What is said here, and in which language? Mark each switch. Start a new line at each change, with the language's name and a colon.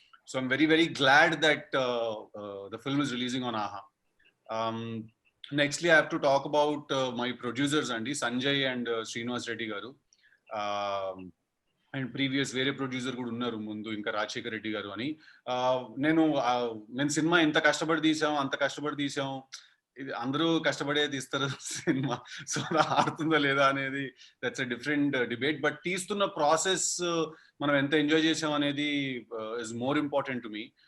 English: So I'm very very glad that the film is releasing on AHA. Nextly I have to talk about my producers
Telugu: అండి,
English: Sanjay and Srinivas Reddy గారు.
Telugu: And previous వేరే producer కూడా ఉన్నారు ముందు, ఇంకా రాజశేఖర్ రెడ్డి గారు అని. నేను సినిమా ఎంత కష్టపడి తీసాం, అంత కష్టపడి తీసాం. ఇది అందరూ కష్టపడే తీస్తారు సినిమా, సో ఆడుతుందా లేదా అనేది
English: That's a different debate.
Telugu: But తీస్తున్న ప్రాసెస్ మనం ఎంత ఎంజాయ్ చేసాం అనేది
English: Is more important to me.